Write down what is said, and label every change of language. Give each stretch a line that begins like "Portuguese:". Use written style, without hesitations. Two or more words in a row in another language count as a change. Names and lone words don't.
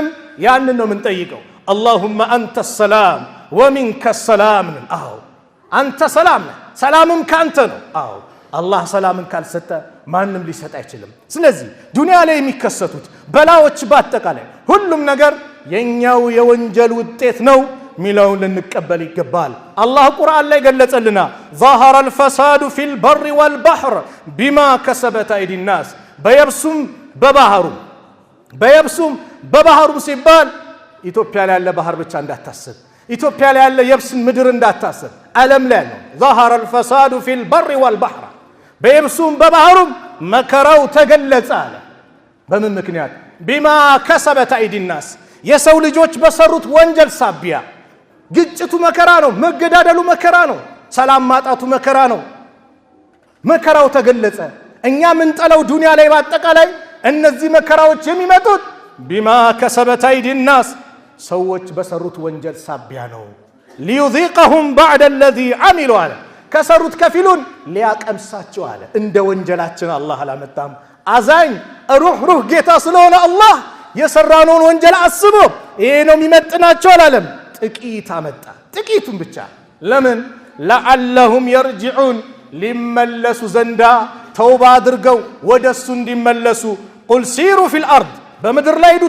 Amharic: ያንን ነው የምንጠይቀው።
Arabic: اللهم أنت السلام ومنك السلام።
Amharic: አዎ አንተ ሰላም ነህ፣ ሰላምም ካንተ ነው። አዎ አላህ ሰላምን ካልሰጠ ማንም ሊሰጥ አይችልም። ስለዚህ ዱንያ ላይ የሚከሰቱት በላዎች በአጠቃላይ ሁሉም ነገር የኛው የወንጀል ውጤት ነው ሚለውን ልንቀበል ይገባል። አላህ ቁርአን ላይ ገለጸልና
Arabic: ظهر الفساد في البر والبحر بما كسبت ايدي الناس
Amharic: በየብሱም በባህሩም ሲባል ኢትዮጵያ ላይ ያለ ባህር ብቻ እንዳታስብ፣ ኢትዮጵያ ላይ ያለ የብስን ምድር እንዳታስብ፣ ዓለም ላይ ነው።
Arabic: ظهر الفساد في البر والبحر
Amharic: በየብሱም በባህሩም መከራው ተገለጸ አለ። በምን ምክንያት?
Arabic: بما كسبت ايدي الناس
Amharic: የሰው ልጆች በሰሩት ወንጀል ሳቢያ። ግጭቱ መከራ ነው፣ መገዳደሉ መከራ ነው፣ ሰላም ማጣቱ መከራ ነው። መከራው ተገለጸ። እኛ ምን ጠለው ዱንያ ላይ በአጠቃላይ እነዚህ መከራዎች የሚመጡት
Arabic: بما كسبت أيدي الناس
Amharic: ሰዎች በሰሩት ወንጀል ሳቢያ ነው።
Arabic: ليذيقهم بعد الذي عملوا
Amharic: አለ። ከሰሩት ከፊሉን ሊያቀምሳቸው አለ። እንደ ወንጀላችን አላህ አላመጣም። አዛኝ ሩህ ጌታ ስለሆነ አላህ የሰራነውን ወንጀል አስቦ ይሄ ነው የሚመጥናቸው አላለም። ጥቂት አመጣ፣ ጥቂቱን ብቻ። ለምን?
Arabic: لعلهم يرجعون
Amharic: ሊመለሱ ዘንዳ ተውባ አድርገው ወደሱ እንዲመለሱ።
Arabic: قل سيروا في الأرض
Amharic: በምድር ላይ ሂዱ፣